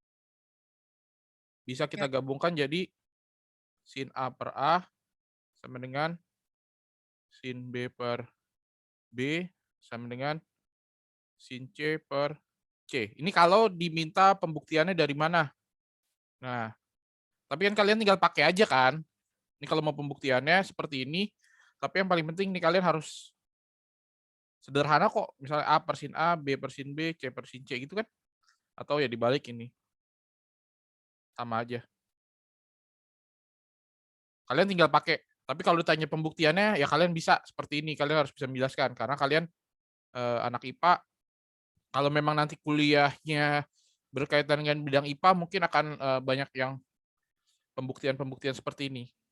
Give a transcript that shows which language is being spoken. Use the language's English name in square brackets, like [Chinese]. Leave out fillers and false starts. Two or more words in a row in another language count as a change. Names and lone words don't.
[Indonesian] Bisa kita gabungkan jadi sin A per A sama dengan sin B per B sama dengan sin C per C. Ini kalau diminta pembuktiannya dari mana? Nah, tapi kan kalian tinggal pakai aja kan? Ini kalau mau pembuktiannya seperti ini, tapi yang paling penting nih kalian harus sederhana kok. Misalnya A per sin A, B per sin B, C per sin C gitu kan? Atau ya dibalik ini. Sama aja. Kalian tinggal pakai. Tapi kalau ditanya pembuktiannya, ya kalian bisa seperti ini. Kalian harus bisa menjelaskan. Karena kalian anak IPA, kalau memang nanti kuliahnya berkaitan dengan bidang IPA, mungkin akan banyak yang pembuktian-pembuktian seperti ini.